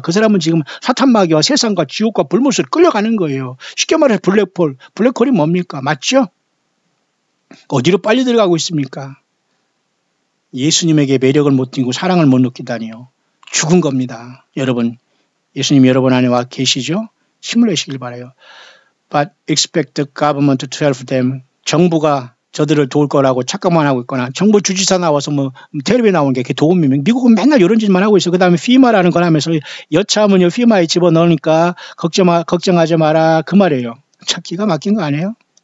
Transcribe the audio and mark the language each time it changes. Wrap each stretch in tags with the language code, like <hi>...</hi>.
<ko>그 사람은 지금 사탄 마귀와 세상과 지옥과 불못을 끌려가는 거예요. 쉽게 말해서 블랙홀이 뭡니까? 맞죠? 어디로 빨리 들어가고 있습니까? 예수님에게 매력을 못 띠고 사랑을 못 느끼다니요. 죽은 겁니다. 여러분, 예수님 여러분 안에 와 계시죠? 힘을 내시길 바라요.</ko> <en>But expect the government to help them.</en> <ko>정부가 저들을 도울 거라고 착각만 하고 있거나 정부 주지사 나와서 뭐 텔레비에 나오는 게 도움이면 미국은 맨날 이런 짓만 하고 있어요. 그 다음에 피마라는 걸 하면서 여차하면 피마에 집어넣으니까 걱정하지 마라 그 말이에요. 참 기가 막힌 거 아니에요?</ko>